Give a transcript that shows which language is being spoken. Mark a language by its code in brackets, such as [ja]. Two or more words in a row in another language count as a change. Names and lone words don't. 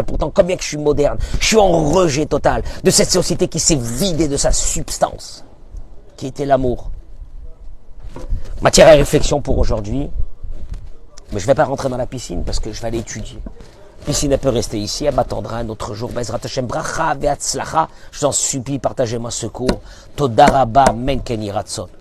[fr] Pourtant, comme bien que je suis moderne, je suis en rejet total de cette société qui s'est vidée de sa substance, qui était l'amour. Matière à réflexion pour aujourd'hui. Mais je ne vais pas rentrer dans la piscine parce que je vais aller étudier. Piscine, elle peut rester ici, elle m'attendra un autre jour. [he] בעזרת השם, ברכה והצלחה. [fr] Je vous en supplie, partagez-moi ce cours. [he] תודה רבה, אמן כן יהי רצון.